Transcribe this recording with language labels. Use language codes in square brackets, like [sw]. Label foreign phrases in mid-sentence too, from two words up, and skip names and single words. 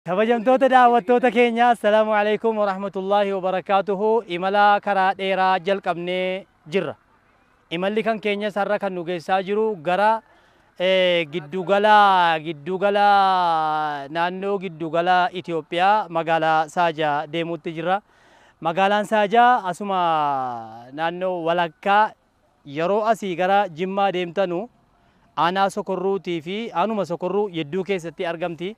[om] kabajamtoota daawwattoota keenya [ar] السلام عليكم ورحمة الله وبركاته. [om] Imala karaa dheeraa jalqabnee jirra. Imalli kan keenya sarara kan nu geessaa jiru gara giddugala naannoo giddugala Itoophiyaa magaalaa Saajaa deemuutti jirra. Magaalaan Saajaa asuma naannoo walakkaa yeroo asii gara Jimmaa deemtanu aanaa Sokorruutii fi aanuma Sokorruu yedduu keessatti argamti.